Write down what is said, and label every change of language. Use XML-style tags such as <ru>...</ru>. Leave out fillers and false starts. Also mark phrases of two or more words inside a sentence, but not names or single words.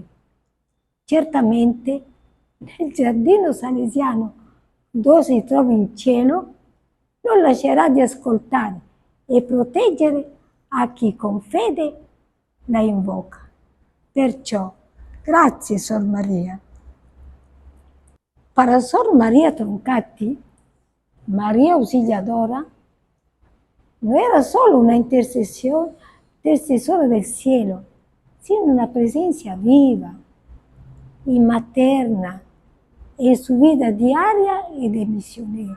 <it>Certamente nel giardino salesiano dove si trova in cielo non lascerà di ascoltare e proteggere a chi con fede la invoca. Perciò, grazie Sor Maria.</it> <es>Para Sor Maria Troncati, María Auxiliadora no era solo una intercesora del cielo, sino una presencia viva y materna en su vida diaria y de misionera.</es>